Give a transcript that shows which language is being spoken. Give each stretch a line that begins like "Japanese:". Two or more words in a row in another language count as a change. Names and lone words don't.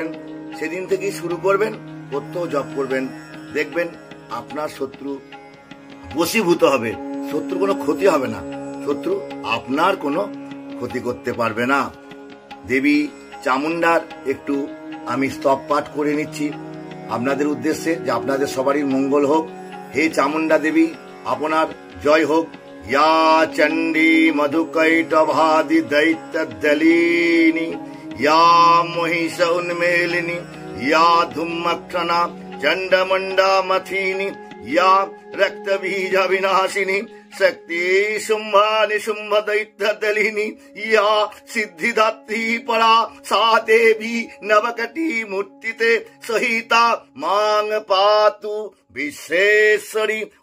Bangla: সেদিন থেকেই শুরু করবেন, প্রত্যহ জপ করবেন, দেখবেন আপনার শত্রু বশীভূত হবে, শত্রু কোনো ক্ষতি হবে না, শত্রু আপনার কোনো ক্ষতি করতে পারবে না। দেবী চামুন্ডার একটু আমি স্তব পাঠ করে নিচ্ছি আপনাদের উদ্দেশ্যে, যে আপনাদের সবারই মঙ্গল হোক। হে চামুন্ডা দেবী, আপনার জয় হোক।
Sanskrit: या चंडी मधुकैटभादि दैत्य दलिनी, या महिष उन्मेलिनी, या धूमक्षणा चंडमुंडा मथिनी, या रक्त बीज विनाशिनी शक्ति शुंभ निशुंभ दैत्य दलिनी, या सिद्धिदात्री परा सा देवी नवकटी मूर्तिते सहिता मांग पातु विश्वेश्वरी।